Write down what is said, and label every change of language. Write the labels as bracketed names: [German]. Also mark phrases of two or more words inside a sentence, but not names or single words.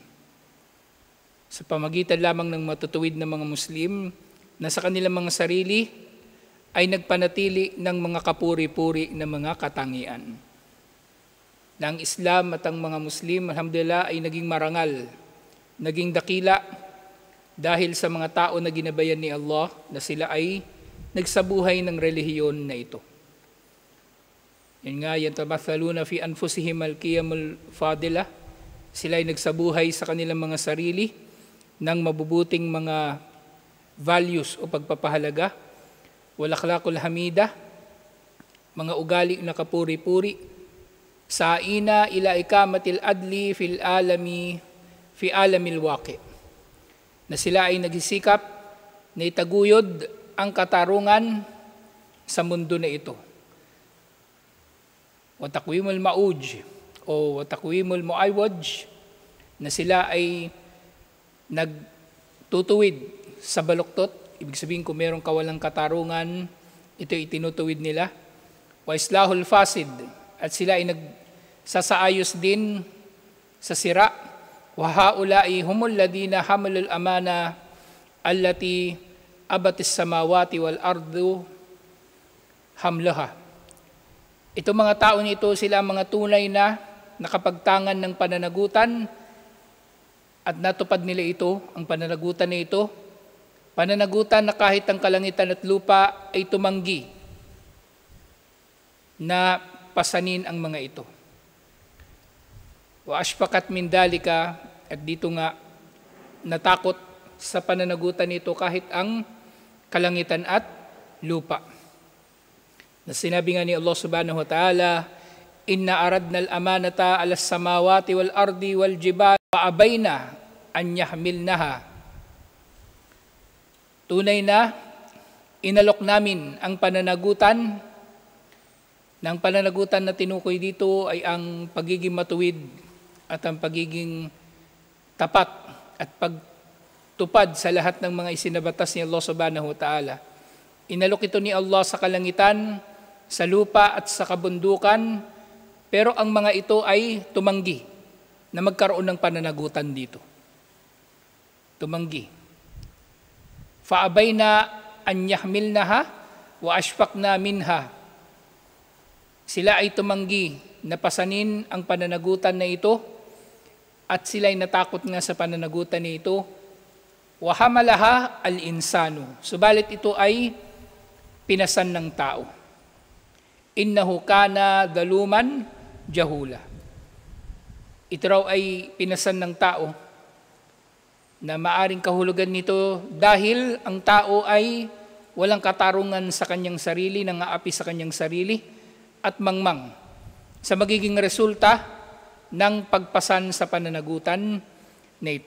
[Filipino] Sa pamagitan lamang ng matutuwid na mga Muslim na sa kanilang mga sarili ay nagpanatili ng mga kapuri-puri na mga katangian. Na ang Islam at ang mga Muslim, alhamdulillah, ay naging marangal, naging dakila dahil sa mga tao na ginabayan ni Allah na sila ay nagsabuhay ng relihiyon na ito. Yan nga, [Arabic] يتمثلون في أنفسهم القيم الفاضلة. [Filipino] Sila ay nagsabuhay sa kanilang mga sarili ng mabubuting mga values o pagpapahalaga. [Arabic] والأخلاق الحميدة, [Filipino] mga ugali na kapuri-puri. [Arabic] ساعين إلى إقامة العدل في العالم في عالم الواقع. [Filipino] Na sila ay nagsisikap na itaguyod ang katarungan sa mundo na ito. [Arabic] وتقويم الموج أو وتقويم المعوج, [Filipino] na sila ay nagtutuwid sa baluktot. Ibig sabihin kung mayroong kawalang katarungan, ito ay tinutuwid nila. [Arabic] وإصلاح الفاسد, [Filipino] at sila ay nagsasaayos din sa sira. [Arabic] وهؤلاء هم الذين حملوا الأمانة التي أبت السماوات والأرض حملها. [Filipino] Ito mga tao nito, sila mga tunay na nakapagtangan ng pananagutan at natupad nila ito, ang pananagutan na ito. Pananagutan na kahit ang kalangitan at lupa ay tumanggi na pasanin ang mga ito. [Arabic] وأشفقت من ذلك, [Filipino] at dito nga natakot sa pananagutan nito kahit ang kalangitan at lupa. Na sinabi nga ni Allah [Arabic] سبحانه وتعالى، إنا عرضنا الأمانة على السماوات والأرض والجبال وأبين أن يحملنها. [Filipino] Tunay na inalok namin ang pananagutan. Ng pananagutan na tinukoy dito ay ang pagiging matuwid at ang pagiging tapat at pagtupad sa lahat ng mga isinabatas ni Allah [Arabic] سبحانه وتعالى. [Filipino] Inalok ito ni Allah sa kalangitan, sa lupa at sa kabundukan, pero ang mga ito ay tumanggi na magkaroon ng pananagutan dito. Tumanggi. [Arabic] فأبين أن يحملنها وأشفقن منها. [Filipino] Sila ay tumanggi na pasanin ang pananagutan na ito at sila ay natakot nga sa pananagutan na ito. [Arabic] وحملها الإنسان. [Filipino] Subalit ito ay pinasan ng tao. [Arabic] إنه كان ظلوما جهولا. [Filipino] Ito raw ay pinasan ng tao na maaring kahulugan nito dahil ang tao ay walang katarungan sa kanyang sarili, nangaapi sa kanyang sarili at mangmang sa magiging resulta ng pagpasan sa pananagutan na ito.